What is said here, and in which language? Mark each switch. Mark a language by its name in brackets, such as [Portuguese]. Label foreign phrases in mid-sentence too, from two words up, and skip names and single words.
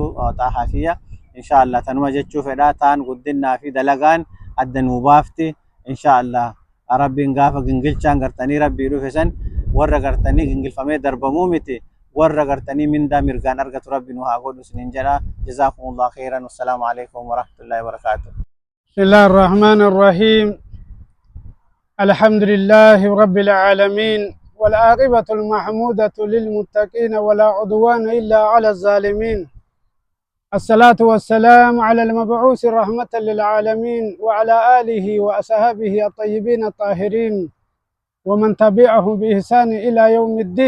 [Oromo] Xahaa kiyya inshaallah tanuma jechuu fedhaa taan guddinnaa fi dalagaan adda nuu baafti inshaallah. Rabbiin gaafa gingilchaan gartanii rabbii dhufe san warra gartanii gingilfamee darbamuu miti warra gartanii mindaa mirgaan argatu rabbi nu haa godhu isiniin jedha. [Arabic] جزاكم الله خيرا. والسلام عليكم ورحمة الله وبركاته. بسم الله الرحمن الرحيم. الحمد لله رب العالمين، والعاقبة المحمودة للمتقين ولا عدوان إلا على الظالمين. الصلاة والسلام على المبعوث رحمة للعالمين وعلى آله وأصحابه الطيبين الطاهرين ومن تبعهم بإحسان إلى يوم الدين.